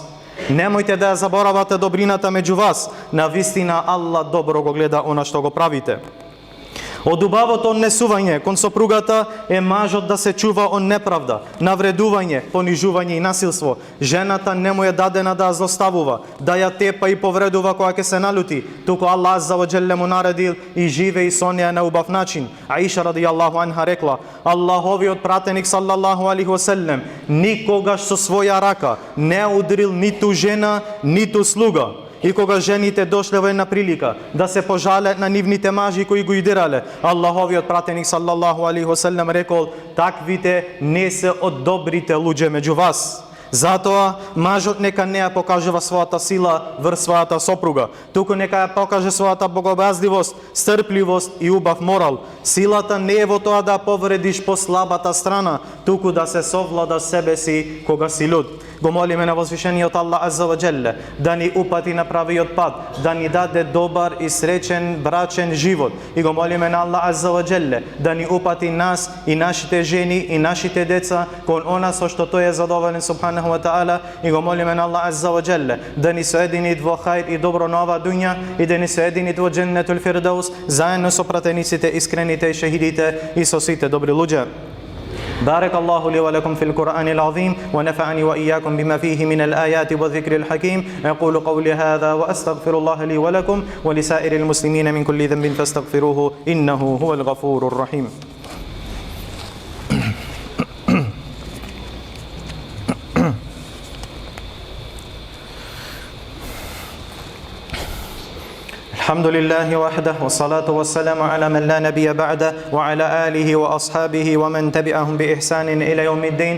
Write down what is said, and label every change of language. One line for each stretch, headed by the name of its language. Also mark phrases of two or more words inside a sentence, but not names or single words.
Macedonian: Немојте да ја заборавате добрината меѓу вас. На вистина Аллах добро го гледа она што го правите. Од убавото однесување кон сопругата е мажот да се чува од неправда, навредување, понижување и насилство. Жената не му е дадена да ја злоставува, да ја тепа и повредува кога ќе се налути, туку Аллах
Arabic: عز وجل
Macedonian: му наредил и живе и со неја на убав начин. Аиша
Arabic: رضي الله عنها
Macedonian: рекла: Аллаховиот пратеник
Arabic: صلى الله عليه وسلم
Macedonian: никогаш со своја рака не удрил ниту жена, ниту слуга. И кога жените дошле во една прилика да се пожале на нивните мажи кои го идирале, Аллаховиот пратеник
Arabic: صلى الله عليه وسلم
Macedonian: рекол: таквите не се од добрите луѓе меѓу вас. Затоа мажот нека не ја покажува својата сила врз својата сопруга, туку нека ја покаже својата богобразливост, стрпливост и убав морал. Силата не е во тоа да повредиш послабата страна, туку да се совлада себе си кога си луд. Го молиме на возвишениот Аллах
Arabic: عز وجل
Macedonian: да ни упати на правиот пат, да ни даде добар и среќен брачен живот. И го молиме на Аллах
Arabic: عز وجل
Macedonian: да ни упати нас и нашите жени и нашите деца кон она со што тој е задоволен
Arabic: سبحانه وتعالى.
Macedonian: И го молиме на Аллах
Arabic: عز وجل
Macedonian: да ни соедини во хајр и добро на оваа дуња и да ни соедини во
Arabic: جنة الفردوس
Macedonian: заедно со пратениците, искрените и шехидите и со сите добри луѓе.
Arabic: بارك الله لي ولكم في القرآن العظيم ونفعني وإياكم بما فيه من الآيات والذكر الحكيم. أقول قولي هذا وأستغفر الله لي ولكم ولسائر المسلمين من كل ذنب فاستغفروه إنه هو الغفور الرحيم. الحمد لله وحده والصلاة والسلام على من لا نبي بعده وعلى آله وأصحابه ومن تبعهم بإحسان إلى يوم الدين.